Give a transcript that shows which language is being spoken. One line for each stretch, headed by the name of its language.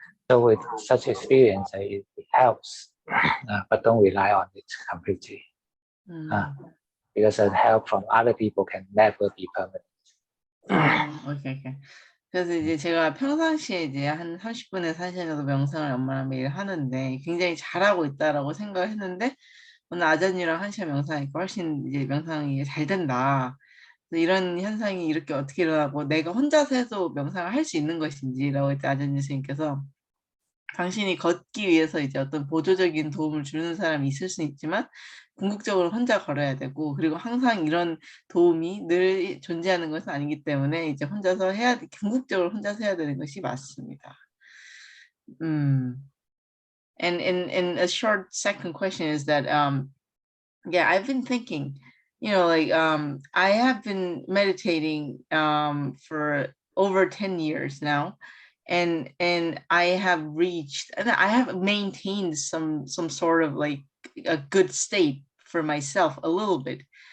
English: So with such experience, it helps, but don't rely on it completely, because the help from other people can never be permanent. 오케이.
Korean: 그래서 이제 제가 평상시에 이제 한 30분에서 1시간 정도 명상을 엄마랑 매일 하는데 굉장히 잘하고 있다라고 생각했는데, 오늘 아자님이랑 1시간 명상하니까 훨씬 이제 명상이 잘 된다. 이런 현상이 이렇게 어떻게 일어나고 내가 혼자서 해도 명상을 할 수 있는 것인지라고 이제 아자님 선생님께서, 당신이 걷기 위해서 이제 어떤 보조적인 도움을 주는 사람이 있을 수 있지만 궁극적으로 혼자 걸어야 되고, 그리고 항상 이런 도움이 늘 존재하는 것은 아니기 때문에 이제 혼자서 궁극적으로 혼자서 해야 되는 것이 맞습니다.
English: And a short second question is that I've been thinking, I have been meditating for over 10 years now. And I have reached, and I have maintained some sort of like a good state for myself a little bit.